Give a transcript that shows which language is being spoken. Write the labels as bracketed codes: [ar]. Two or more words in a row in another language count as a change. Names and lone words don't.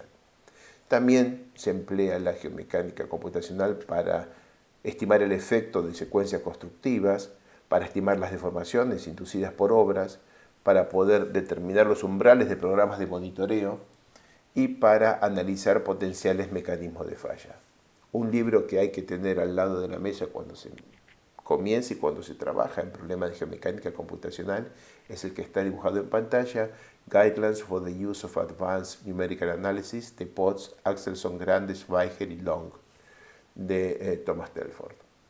[es] También se emplea la geomecánica computacional para estimar el efecto de secuencias constructivas, para estimar las deformaciones inducidas por obras, para poder determinar los umbrales de programas de monitoreo y para analizar potenciales mecanismos de falla. Un libro que hay que tener al lado de la mesa cuando se comienza y cuando se trabaja en problemas de geomecánica computacional es el que está dibujado en pantalla, Guidelines for the Use of Advanced Numerical Analysis, de Potts, Axelson, Grande, Schweiger y Long, de Thomas Telford.